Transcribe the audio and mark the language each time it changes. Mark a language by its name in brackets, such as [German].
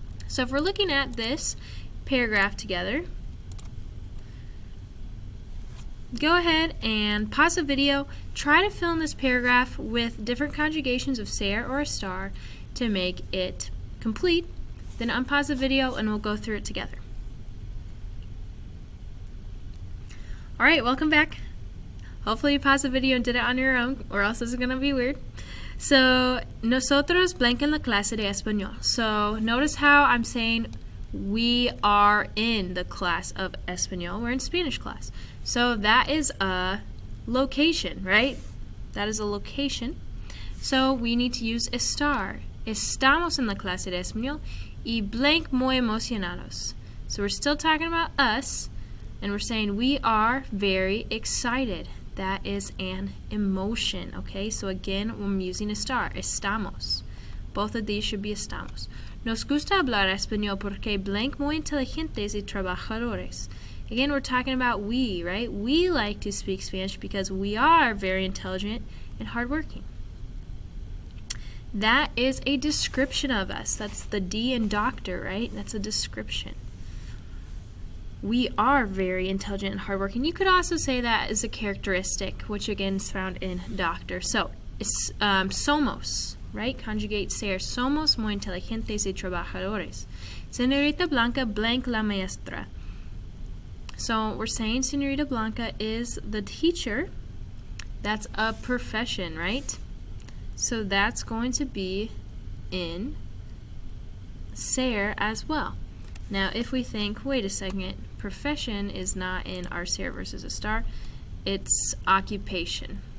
[English] So if we're looking at this paragraph together, go ahead and pause the video, try to fill in this paragraph with different conjugations of ser or a star to make it complete, then unpause the video and we'll go through it together. Alright, welcome back. Hopefully you paused the video and did it on your own, or else this is going to be weird. [Spanish] So, nosotros blank en la clase de español. [English] So, notice how I'm saying we are in the class of español. We're in Spanish class. So, that is a location, right? That is a location. So, we need to use estar. [Spanish] Estamos en la clase de español y blank muy emocionados. [English] So, we're still talking about us, and we're saying we are very excited. That is an emotion, okay? So again, I'm using estar. Estamos. Both of these should be estamos. [Spanish] Nos gusta hablar español porque blank muy inteligentes y trabajadores. [English] Again, we're talking about we, right? We like to speak Spanish because we are very intelligent and hardworking. That is a description of us. That's the D in doctor, right? That's a description. We are very intelligent and hardworking. You could also say that is a characteristic, which again is found in doctor. So, somos, right? Conjugate ser. [Spanish] Somos muy inteligentes y trabajadores. Señorita Blanca blank la maestra. [English] So, we're saying Señorita Blanca is the teacher. That's a profession, right? So, that's going to be in ser as well. Now, if we think, wait a second, profession is not in our ser versus a star, it's occupation.